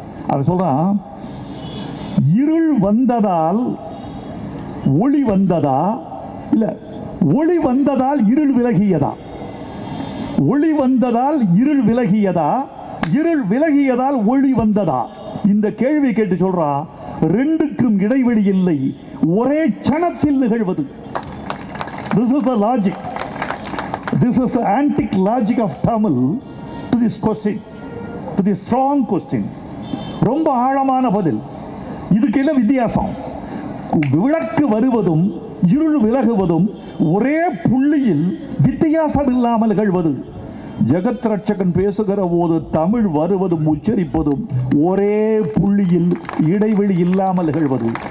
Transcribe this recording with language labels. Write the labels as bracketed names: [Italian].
[Tamil] அவன் சொல்றான், இருள் வந்ததால் ஒளி வந்ததா, இல்ல ஒளி வந்ததால் இருள் விலகியதா? ஒளி வந்ததால் இருள் விலகியதா, இருள் விலகியதால் ஒளி வந்ததா? இந்த கேள்வி கேட்டு சொல்றான், ரெண்டுக்கும் இடைவெளி இல்லை, ஒரே க்ஷணத்தில் நிகழ்வது. [English] This is the logic. This is the antic logic of Tamil to this question, to this strong question. [Tamil] ரொம்ப ஆழமான பதில். இதுக்கு என்ன வித்தியாசம்? விளக்கு வருவதும் இருள் விலகுவதும் ஒரே புள்ளியில் வித்தியாசம் இல்லாமல் நிகழ்வது. ஜெகத் ரட்சகன் பேசுகிற போது தமிழ் வருவதும் உச்சரிப்பதும் ஒரே புள்ளியில் இடைவெளி இல்லாமல் நிகழ்வது.